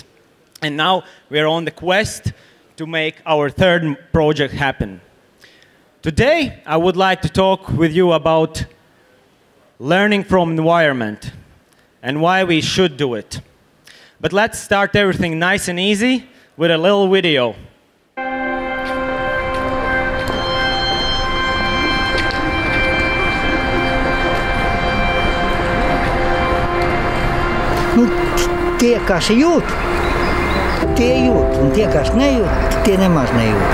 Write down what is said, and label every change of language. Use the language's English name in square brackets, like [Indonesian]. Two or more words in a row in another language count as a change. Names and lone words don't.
[English] And now we're on the quest to make our third project happen. Today, I would like to talk with you about learning from environment and why we should do it. But let's start everything nice and easy with a little video. [Latvian] Tie, kas jūt, tie jūt, un tie, kas nejūt, tie nemaz nejūt.